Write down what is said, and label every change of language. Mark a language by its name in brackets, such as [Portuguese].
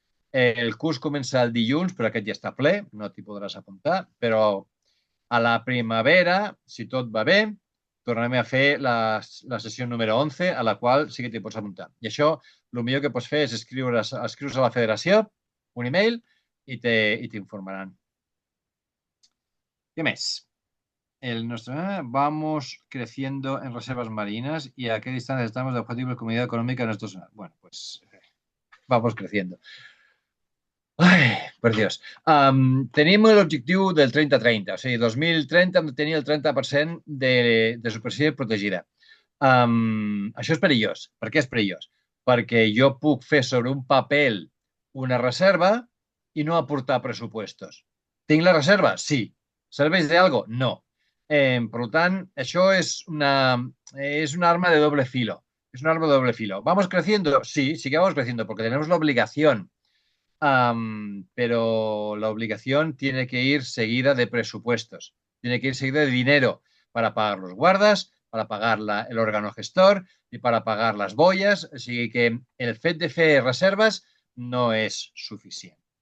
[Catalan] El curs comença el dilluns, però aquest ja està ple, no t'hi podràs apuntar, però a la primavera, si tot va bé, tornarem a fer la sessió número 11, a la qual sí que t'hi pots apuntar. I això, el millor que pots fer és escriure's a la federació, un email, i t'informaran. [Spanish] ¿Qué més? Vamos creciendo en reservas marinas y a qué distancia estamos de objetivo de comunidad económica de nuestros... Bueno, pues vamos creciendo. Ai, per Dios. [Catalan] Tenim l'objectiu del 30-30, o sigui, 2030 hem de tenir el 30% de superfície protegida. Això és perillós. Per què és perillós? Perquè jo puc fer sobre un paper una reserva i no aportar pressupostos. Tinc la reserva? Sí. ¿Serveix de algo? No. Per tant, això és un arma de doble filo. [Spanish] Es un arma de doble filo. ¿Vamos creciendo? Sí, sí que vamos creciendo, porque tenemos la obligación. Pero la obligación tiene que ir seguida de presupuestos, tiene que ir seguida de dinero para pagar los guardas, para pagar el órgano gestor y para pagar las boyas, así que [Catalan] el fet de fer reserves no és suficient.